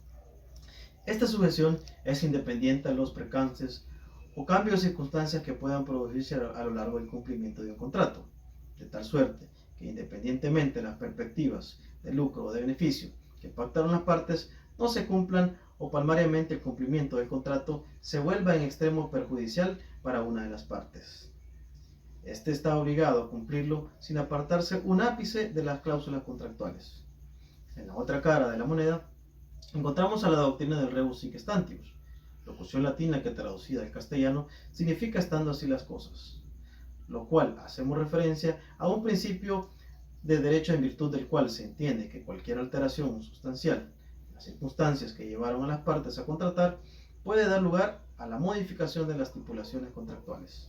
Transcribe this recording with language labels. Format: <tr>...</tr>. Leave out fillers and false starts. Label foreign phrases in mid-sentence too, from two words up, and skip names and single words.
<es>Esta sujeción es independiente de los percances o cambios de circunstancias que puedan producirse a lo largo del cumplimiento de un contrato, de tal suerte que independientemente de las perspectivas de lucro o de beneficio que pactaron las partes no se cumplan o palmariamente el cumplimiento del contrato se vuelva en extremo perjudicial para una de las partes. Este está obligado a cumplirlo sin apartarse un ápice de las cláusulas contractuales. En la otra cara de la moneda encontramos a la doctrina del</es> <la>rebus sic stantibus,</la> <es>locución latina que traducida al castellano significa estando así las cosas, lo cual hacemos referencia a un principio de derecho en virtud del cual se entiende que cualquier alteración sustancial en las circunstancias que llevaron a las partes a contratar puede dar lugar a la modificación de las estipulaciones contractuales.</es>